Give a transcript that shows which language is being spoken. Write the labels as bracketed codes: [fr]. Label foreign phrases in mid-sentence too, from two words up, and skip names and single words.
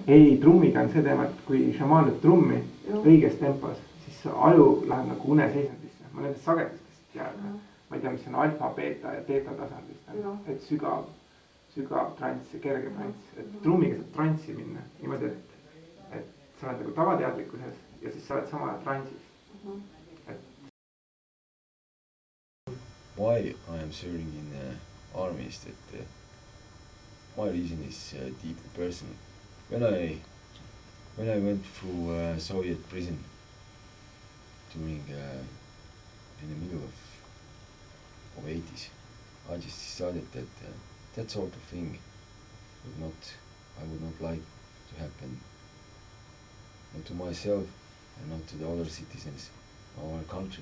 [et] Ei, trummiga on see teema, et kui šamaan lööb trummi õiges tempos, siis aju läheb nagu uneseisundisse. Ma nendest sagedustest teada. Ma ei tea, mis on alfa, beta ja teeta tasandist. Et sügav trants ja kerge trants. Et trummiga saab trantsi minna. Niimoodi, et sa oled nagu tavateadlikkuses ja siis sa oled sama transis. [en] Why I am serving in the army is that my reason is deeply personal. When I went through Soviet prison during in the middle of 80s, I just decided that that sort of thing I would not like to happen, not to myself and not to the other citizens of our country.